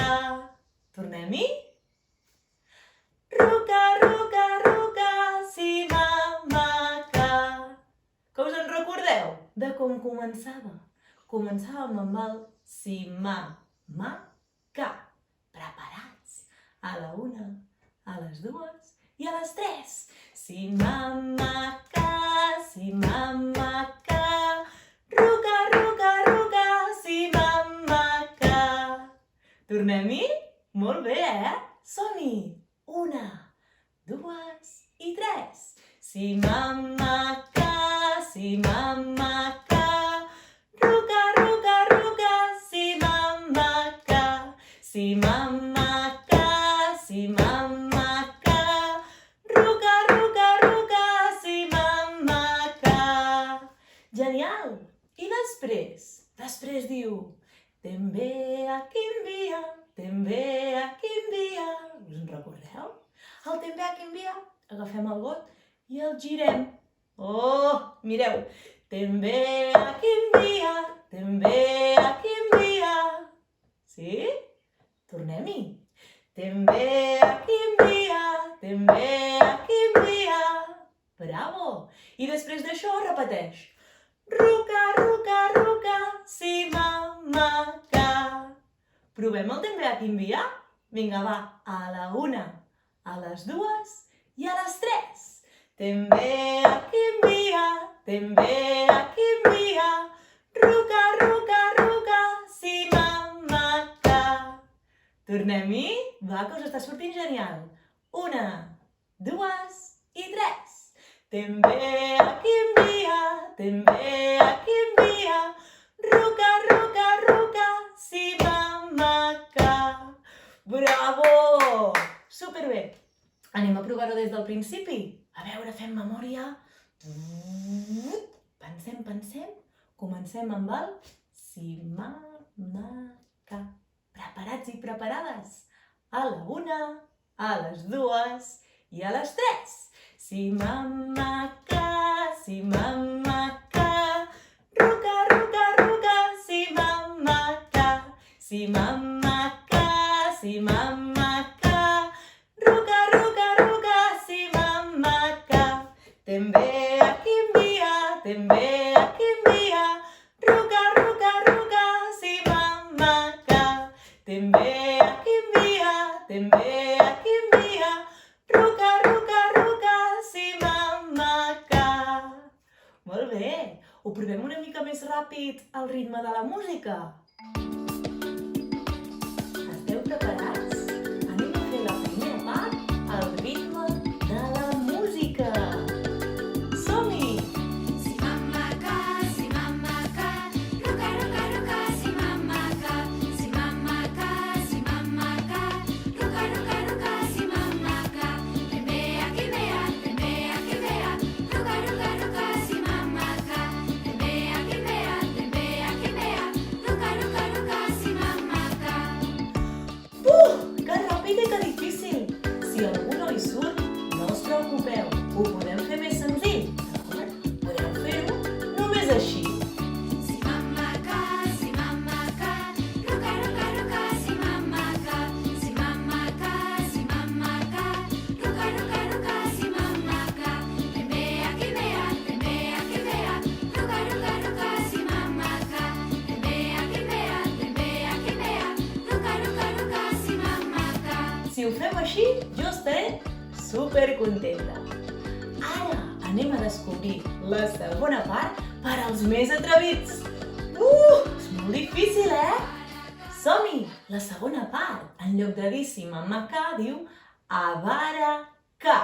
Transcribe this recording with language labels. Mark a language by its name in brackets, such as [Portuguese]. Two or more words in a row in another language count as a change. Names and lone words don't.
[Catalan] Tornem-hi? Ruca, ruca, ruca, si mamma ca. Que us en recordeu de com començava? Començàvem amb el si mamma ca. Preparats? A la una, a les dues i a les tres. Si mamma ca, si mamma ca. Ruca, ruca, ruca, si mamma ca. Tornem-hi? Molt bé, Som-hi! Una, dues i tres. Si mamma ca, si mamma ca. Ruca, ruca, ruca, si mamma ca. Si mamma ca, si mamma ca. Ruca, ruca, ruca, si mamma ca. Genial! I després? Després diu També a quin dia, també a quin dia. Us en recordeu? El també a quin dia, agafem el got i el girem. Oh, mireu! També a quin dia, també a quin dia. Sí? Tornem-hi. També a quin dia, també a quin dia. Bravo! I després d'això repeteix. Ruca, ruca, ruca, si, mama, ca. Provem el també a quimbiar? Vinga, va, a la 1, a les 2 i a les 3. També a quimbiar, també a quimbiar. Ruca, ruca, ruca, si, mama, ca. Tornem-hi? Va, que us està sortint genial. 1, 2 i 3. També a quimbiar, també a quimbiar. Ruca, ruca, ruca, si, mama, ca. Bravo! Superbé! Anem a provar-ho des del principi? A veure, fem memòria. Pensem, pensem. Comencem amb el si, mama, ca. Preparats i preparades? A la 1, a les 2 i a les 3. Si, mama, ca, si, mama, ca. Ruca, ruca, ruca, si, mama, ca. Si, mama, ca, si, mama, ca. Ruca, ruca, ruca, si, mama, ca. També a quimbiar, també a quimbiar. Ruca, ruca, ruca, si, mama, ca. També a quimbiar, també a quimbiar. Ruca, ruca, ruca, si, mama, ca. Molt bé! Ho provem una mica més ràpid al ritme de la música? Esteu preparats? Anem a fer la primera part al ritme de la música. Som-hi! Si mamma ca, ruca, ruca, ruca, si mamma ca, si mamma ca, ruca, ruca, ruca, si mamma ca. També aquí vea, ruca, ruca, ruca, si mamma ca. També aquí vea, ruca, ruca, ruca, si mamma ca. Que ràpid i que difícil! Si a algú no li surt, no us preocupeu, ho podem fer més senzill, d'acord? Podeu fer-ho només així. Si mamma ca, ruca, ruca, ruca, si mamma ca. Si mamma ca, ruca, ruca, ruca, si mamma ca. També aquí vea, ruca, ruca, ruca, si mamma ca. També aquí vea, ruca, ruca, ruca, si mamma ca. Si ho fem així, jo estaré supercontenta. Ara anem a descobrir la segona part per als més atrevits. És molt difícil, Som-hi! La segona part, en lloc de dir si mamà ca, diu abaracà.